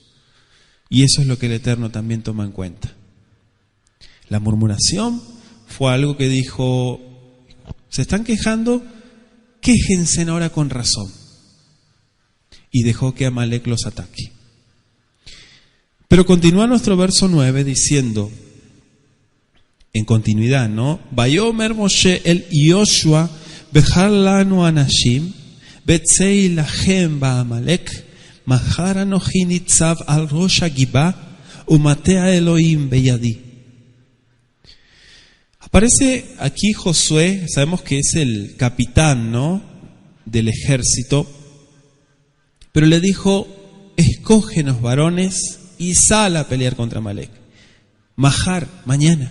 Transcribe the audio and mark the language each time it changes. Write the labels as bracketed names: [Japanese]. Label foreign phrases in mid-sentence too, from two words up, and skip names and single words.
[Spanish] Y eso es lo que el Eterno también toma en cuenta. La murmuración fue algo que dijo: se están quejando, quéjense ahora con razón. Y dejó que Amalek los ataque. Pero continúa nuestro verso 9 diciendo, en continuidad, ¿no? [Hebrew] ויאמר משה אל יהושע בחר לנו אנשים וצא הלחם בעמלק מחר אנכי נצב על ראש הגבעה ומטה אלהים בידי. [Spanish] Aparece aquí Josué, sabemos que es el capitán, ¿no?, del ejército, pero le dijo: escógenos varones y sal a pelear contra Amalek. Mahar, mañana.